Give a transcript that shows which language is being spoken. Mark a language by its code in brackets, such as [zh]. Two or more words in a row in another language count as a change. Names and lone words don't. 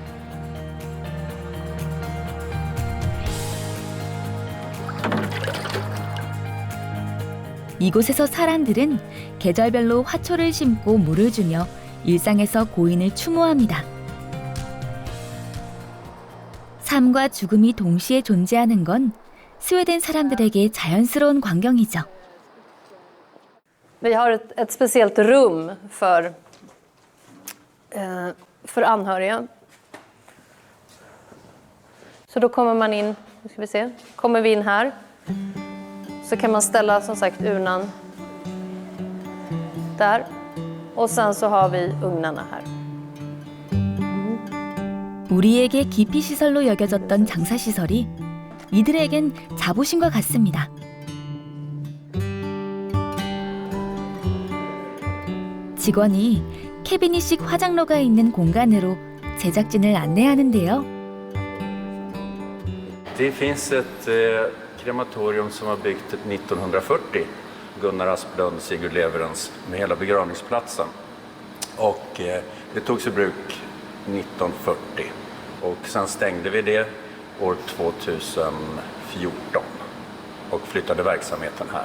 [ko] 이곳에서 사람들은 계절별로 화초를 심고 물을 주며 일상에서 고인을 추모합니다. 삶과 죽음이 동시에 존재하는 건 스웨덴 사람들에게 자연스러운 광경이죠. [sv] Vi har ett speciellt rum för anhöriga Så då kommer man in, nu ska vi se, kommer vi in här. Så kan man ställa som sagt urnan där. Och sen så har vi ugnarna här. [ko] 우리에게 기피 시설로 여겨졌던 장사 시설이 이들에겐 자부심과 같습니다. 직원이 캐비닛식 화장로가 있는 공간으로 제작진을 안내하는데요. [sv] Det finns ett krematorium som var byggt 1940. Gunnar Asplund, Sigurd Leverens, med hela begravningsplatsen. Och det togs i bruk 1940. Och sen stängde vi det år 2014 och flyttade verksamheten här.